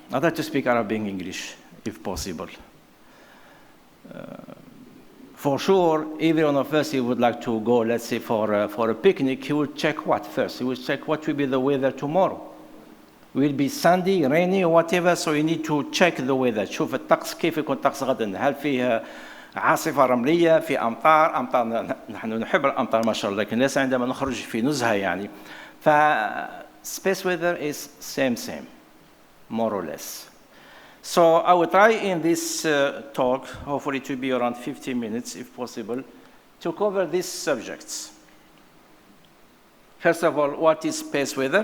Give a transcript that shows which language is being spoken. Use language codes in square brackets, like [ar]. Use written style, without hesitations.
[en] I'd like to speak Arabic and English, if possible. For sure, every one of us, he would like to go, let's say, for a picnic. He will check what first? He will check what will be the weather tomorrow. Will be sunny, rainy, or whatever, so you need to check the weather. [ar] شوف الطقس كيف يكون الطقس غدا. هل فيه عاصفة رملية، في أمطار نحن نحب الأمطار ما شاء الله، لكن ليس عندما نخرج في نزهة يعني. [en] ف space weather is same, more or less. So I will try in this talk, hopefully to be around 15 minutes if possible, to cover these subjects. First of all, what is space weather?